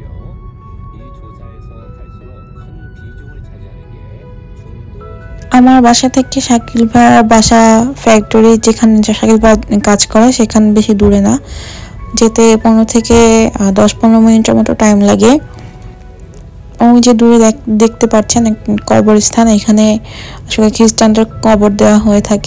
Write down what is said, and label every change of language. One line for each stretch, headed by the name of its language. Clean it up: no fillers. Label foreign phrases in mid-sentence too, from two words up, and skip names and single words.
Korean: 이 조사에서 갈수록 큰 비중을 차지하는 게 중도
Bangla: আমার বাসা থেকে শাকিল ভাইয়ের বাসা ফ্যাক্টরি যেখানে শাকিল ভাই কাজ করে সেখানে বেশি দূরে না, যেতে 15 থেকে 10-15 মিনিটের মতো টাইম লাগে। ওই যে দূরে দেখতে পাচ্ছেন কবরস্থান, এখানে আসলে খ্রিস্টানদের কবর দেওয়া হয়ে থাকে।